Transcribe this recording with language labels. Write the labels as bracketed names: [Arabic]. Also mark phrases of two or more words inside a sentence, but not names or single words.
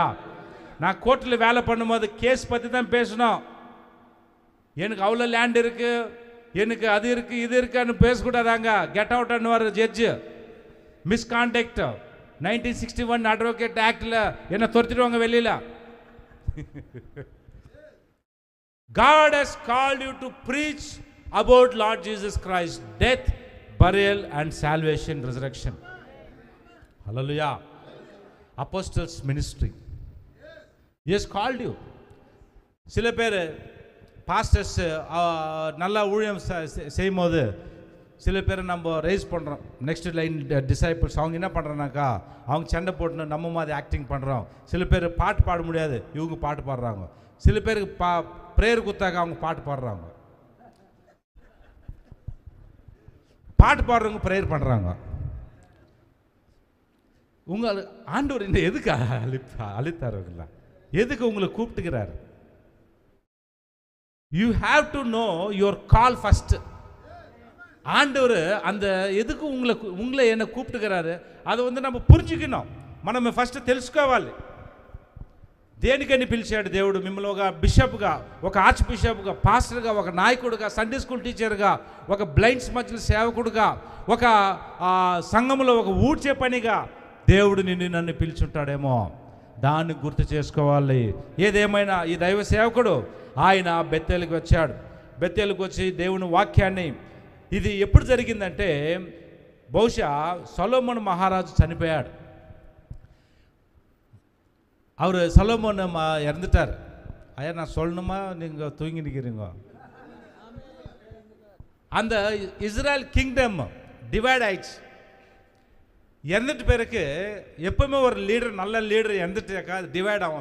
[Tamil] நான் கோர்ட்டில் வேலை பண்ணும்போது கேஸ் பற்றி தான் பேசணும். எனக்கு அவ்வளோ லேண்ட் இருக்கு, எனக்கு அது இருக்கு, இது இருக்குன்னு பேசக்கூடாதாங்க. [English] get out [Tamil] அன்னுவார் ஜட்ஜு. மிஸ்கான்டக்ட் 1961 அட்வொகேட் ஆக்டில் என்ன துரத்திடுவாங்க வெளியில். [English] God has called you to preach about Lord Jesus Christ, death, burial and salvation, resurrection. Hallelujah. Apostles ministry. He has called you. [Tamil] சில பேர் பாஸ்டர்ஸ் நல்லா ஊழியம் செய்யும்போது சில பேர் நம்ம ரைஸ் பண்ணுறோம், [English] next line disciples [Tamil] அவங்க என்ன பண்ணுறோன்னாக்கா அவங்க சண்டை போட்டுன்னு நம்ம மாதிரி ஆக்டிங் பண்ணுறோம். சில பேர் பாட்டு பாட முடியாது, இவங்க பாட்டு பாடுறாங்க. சில பேருக்கு ப்ரேயர் கொடுத்தாக்க அவங்க பாட்டு பாடுறாங்க. பாட்டு பாடுறவங்க ப்ரேயர் பண்ணுறாங்க. உங்கள் ஆண்டவர் இந்த எதுக்கு அழித்தாருங்களா? எதுக்கு உங்களை கூப்பிட்டுக்கிறாரு? [English] You have to know your call first. [Tamil] ஆண்டவர் அந்த எதுக்கு உங்களை என்ன கூப்பிட்டுக்கிறாரு அதை நம்ம పురుచుకున్నాం. [Telugu] మనం ఫస్ట్ తెలుసుకోవాలి. దేనికని పిలిచాడు దేవుడు మిమ్మల్ని? ఒక బిషప్గా, ఒక ఆర్చ్ బిషప్గా, పాస్టర్గా, ఒక నాయకుడిగా, [English] Sunday school [Telugu] టీచర్గా, ఒక బ్లైండ్స్ మధ్యలో సేవకుడిగా, ఒక సంఘంలో ఒక ఊడ్చే పనిగా దేవుడు నన్ను పిలుచుంటాడేమో, దాన్ని గుర్తు చేసుకోవాలి. ఏదేమైనా ఈ దైవ సేవకుడు ఆయన బెత్తేలుకి వచ్చాడు. బెత్తేలుకి వచ్చి దేవుని వాక్యాన్ని, ఇది ఎప్పుడు జరిగిందంటే బహుశా సొలొమోన్ మహారాజు చనిపోయాడు. [Tamil] அவர் சலோமோன் இறந்துட்டார். ஐயா நான் சொல்லணுமா நீங்கள் தூங்கி நிற்கிறீங்க? அந்த இஸ்ரேல் [English] kingdom divide [Tamil] ஆயிடுச்சு. இறந்துட்டு பிறகு எப்பவுமே ஒரு லீடர், நல்ல லீடர் இறந்துட்டாக்கா டிவைட் ஆகும்.